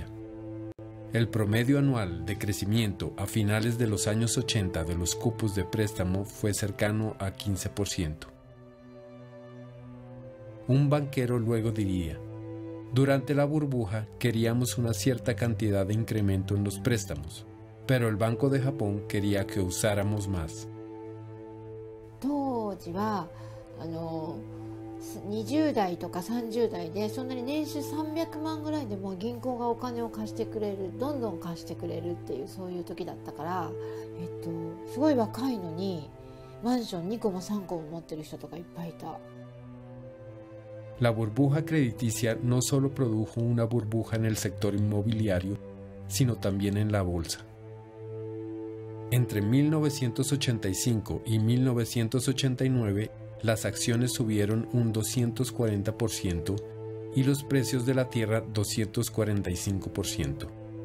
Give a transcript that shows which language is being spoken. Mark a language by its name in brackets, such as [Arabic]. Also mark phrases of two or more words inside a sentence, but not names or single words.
[Spanish] El promedio anual de crecimiento a finales de los años 80 de los cupos de préstamo fue cercano a 15%. Un banquero luego diría: durante la burbuja queríamos una cierta cantidad de incremento en los préstamos, pero el Banco de Japón quería que usáramos más. [Japanese] 当時は20代とか30代でそんなに年収300万ぐらいでも銀行がお金を貸してくれる、どんどん貸してくれるっていうそういう時だったから、すごい若いのにマンション2個も3個も持ってる人とかいっぱいいた。 [Spanish] La burbuja crediticia no solo produjo una burbuja en el sector inmobiliario, sino también en la bolsa. Entre 1985 y 1989, las acciones subieron un 240% y los precios de la tierra 245%.